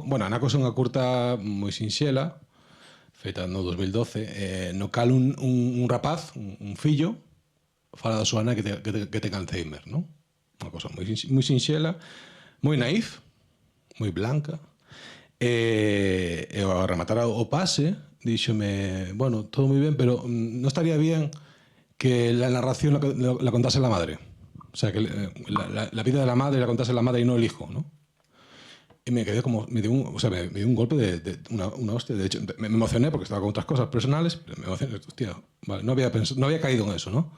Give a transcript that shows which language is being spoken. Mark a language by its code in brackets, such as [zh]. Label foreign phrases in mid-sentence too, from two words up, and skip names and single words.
[gl] Bueno, Anacos é unha curta moi sinxela, feita no 2012, no cal un rapaz, un fillo, fala da súa nai que ten Alzheimer, non? Unha cosa moi sinxela, moi naif, moi blanca. E ao rematar o pase, díxome, bueno, todo moi ben, pero non estaría [es] bien que la narración la contase la madre. O sea, que la vida de la madre la contase la madre y no el hijo, ¿no? Y me quedé como, me dio un golpe de una hostia. De hecho, me emocioné porque estaba con otras cosas personales, pero me emocioné, hostia, vale, no había caído en eso, ¿no?